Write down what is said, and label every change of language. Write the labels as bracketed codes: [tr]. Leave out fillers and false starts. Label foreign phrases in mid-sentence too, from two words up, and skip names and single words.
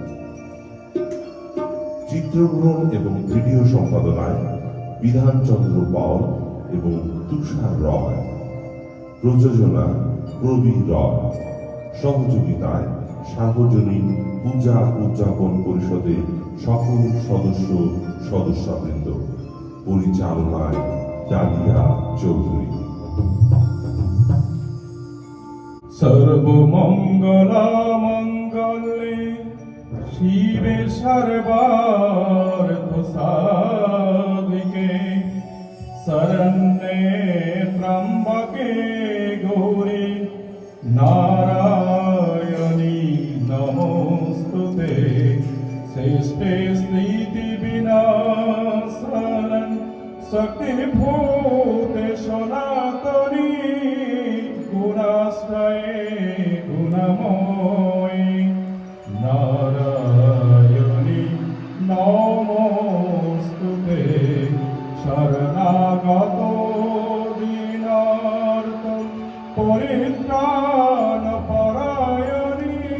[bn] চিত্রগ্রহণ এবং ভিডিও সম্পাদনায় বিধানচন্দ্র পাল এবং তুষার রয়, প্রযোজনা প্রবীণ রয়, সহযোগিতায় সার্বজনীন পূজা উদযাপন পরিষদের সকল সদস্যবৃন্দ, পরিচালনায় ডালিয়া চৌধুরী। [sa] সর্বমঙ্গলা মঙ্গলে শিবে সর্বার্থ সাধিকে শরণ্যে ত্র্যম্বকে গৌরী নারায়ণী নমোস্তুতে শ্রেষ্ঠে স্থিতি বিনাশন শক্তিভূতে সনাতনী গুণাশ্রয়ে গুণময়ী নারায়ণী নমোস্তুতে শরণাগত দীনার্ত পরিত্রাণ পরায়ণী